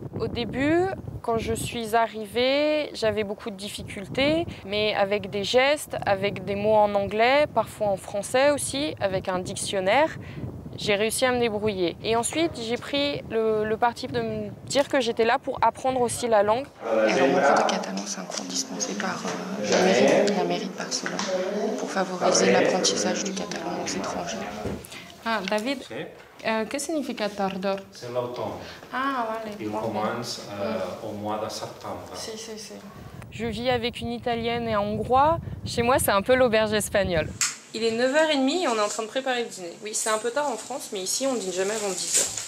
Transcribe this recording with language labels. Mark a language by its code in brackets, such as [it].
[fr] Au début, quand je suis arrivée, j'avais beaucoup de difficultés, mais avec des gestes, avec des mots en anglais, parfois en français aussi, avec un dictionnaire, j'ai réussi à me débrouiller. Et ensuite, j'ai pris le parti de me dire que j'étais là pour apprendre aussi la langue. Et alors, mon cours de catalan, c'est un cours dispensé par la mairie de Barcelone pour favoriser l'apprentissage du catalan aux étrangers. [es] Ah, David, ¿qué significa tardor? [fr] C'est l'automne. [es] Ah, vale. [fr] Il commence au mois de septembre. [es] Si. [fr] Je vis avec une Italienne et un Hongrois. Chez moi, c'est un peu l'auberge espagnole. Il est 9h30 et on est en train de préparer le dîner. Oui, c'est un peu tard en France, mais ici, on ne dîne jamais avant 10h.